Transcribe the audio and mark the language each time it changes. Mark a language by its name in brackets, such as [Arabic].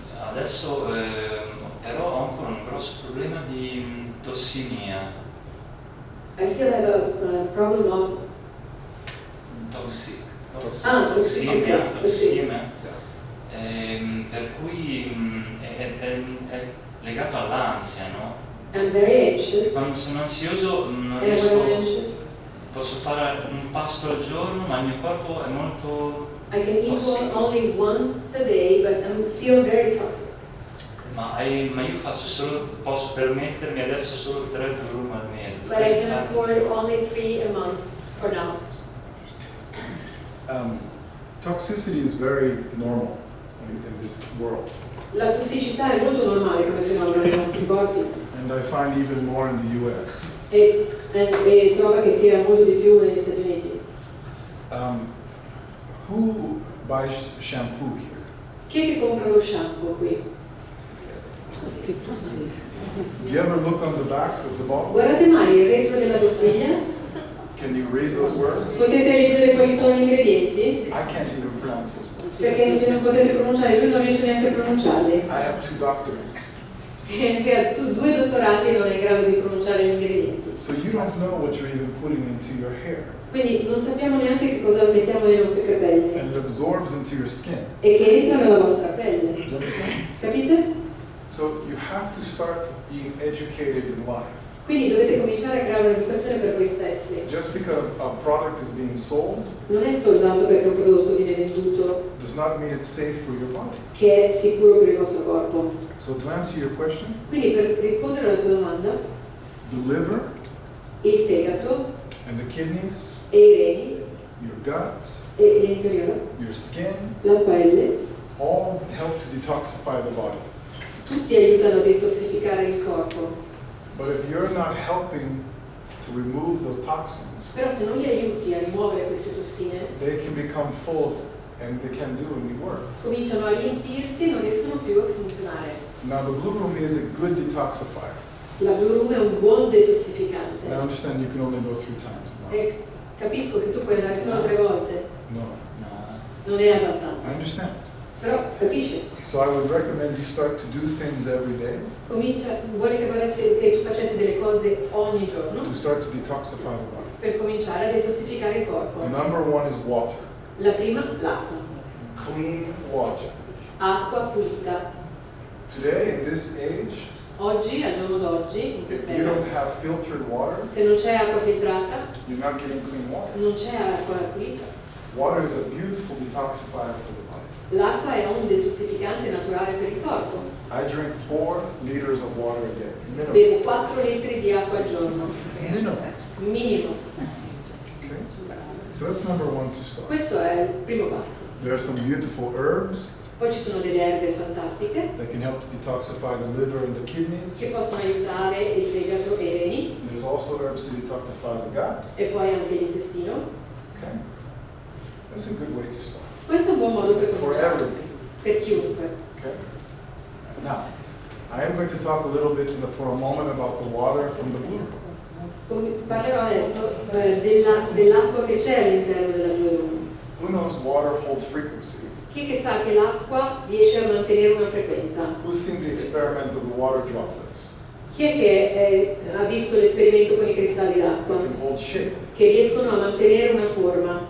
[Italian] Adesso però ho ancora un grosso problema di tossimia. [English] I still have a problem of [Italian] Tossimia. [English] toxemia. [Italian] Per cui è legato all'ansia, no? [English] I'm very anxious. [Italian] Quando sono ansioso non [English] And when I'm [Italian] riesco, [English] anxious, [Italian] posso fare un pasto al giorno, ma il mio corpo è molto [English] I can eat [Italian] tossico. [English] only once a day, but I feel very toxic. [Italian] Ma io faccio solo, posso permettermi adesso solo 3 Blu Room al mese. [English] But I can afford only 3 a month for now. Toxicity is very normal in this world. [Italian] La tossicità è molto normale come fenomeno nei nostri corpi [English] And I find even more in the US. [Italian] e trova che sia molto di più negli Stati Uniti. [English] Who buys shampoo here? [Italian] Chi è che compra lo shampoo qui? [English] Do you ever look on the back of the bottle? [Italian] Guardate mai il retro della bottiglia? [English] Can you read those words? [Italian] Potete leggere quali sono gli ingredienti? [English] I can't even pronounce those words. [Italian] Perché se non potete pronunciare, lui non riesce neanche a pronunciarli. [English] I have 2 doctorates. [Italian] Perché tu 2 dottorati non è in grado di pronunciare gli ingredienti. [English] So you don't know what you're even putting into your hair. [Italian] Quindi non sappiamo neanche che cosa mettiamo nei nostri capelli [English] And it absorbs into your skin. [Italian] e che entra nella vostra pelle. [English] You understand? [Italian] Capite? [English] So you have to start being educated in life. [Italian] Quindi dovete cominciare a creare un'educazione per voi stessi. [English] Just because a product is being sold [Italian] Non è soltanto perché un prodotto viene venduto [English] does not mean it's safe for your body. [Italian] che è sicuro per il vostro corpo. [English] So to answer your question, [Italian] Quindi per rispondere alla tua domanda, [English] the liver [Italian] il fegato [English] and the kidneys, [Italian] e i reni [English] your gut, [Italian] e l'interiore, [English] your skin, [Italian] la pelle, [English] all help to detoxify the body. [Italian] tutti aiutano a detossificare il corpo. [English] But if you're not helping to remove those toxins, [Italian] Però se non li aiuti a rimuovere queste tossine, [English] they can become full and they can't do any work. [Italian] cominciano a riempirsi e non riescono più a funzionare. [English] Now the Blu Room is a good detoxifier. [Italian] La Blu Room è un buon detossificante. [English] And I understand you can only go 3 times a month. [Italian] E capisco che tu puoi andare solo 3 volte, [English] No, [Italian] non è abbastanza. [English] I understand. [Italian] Però capisci? [English] So I would recommend you start to do things every day [Italian] Vuole che tu facessi delle cose ogni giorno [English] to start to detoxify the body. [Italian] per cominciare a detossificare il corpo. [English] Number 1 is water. [Italian] La prima, l'acqua. [English] Clean water. [Italian] Acqua pulita. [English] Today, in this age, [Italian] Oggi, al giorno d'oggi, in [English] if you [Italian] questa era, [English] don't have filtered water, [Italian] se non c'è acqua filtrata, [English] you're not getting clean water. [Italian] non c'è acqua pulita. [English] Water is a beautiful detoxifier for the body. [Italian] L'acqua è un detossificante naturale per il corpo. [English] I drink 4 liters of water a day, minimum. [Italian] Bevo 4 litri di acqua al giorno. [English] Minimum. [Italian] Minimo. [English] Okay? So that's number 1 to start. [Italian] Questo è il primo passo. [English] There are some beautiful herbs [Italian] Poi ci sono delle erbe fantastiche [English] that can help to detoxify the liver and the kidneys. [Italian] che possono aiutare il fegato e i reni, [English] There's also herbs to detoxify the gut. [Italian] e poi anche l'intestino. [English] Okay? That's a good way to start. [Italian] Questo è un buon modo per [English] For [Italian] cominciare, [English] everybody. [Italian] per chiunque. [English] Okay? Now, I am going to talk a little bit for a moment about the water from the Blu Room. [Italian] Parlerò adesso dell'acqua che c'è all'interno della Blu Room. [English] Who knows water holds frequency? [Italian] Chi che sa che l'acqua riesce a mantenere una frequenza? [English] Who's seen the experiment of the water droplets? [Italian] Chi è che ha visto l'esperimento con i cristalli [English] They [Italian] d'acqua? [English] can hold shape [Italian] Che riescono a mantenere una forma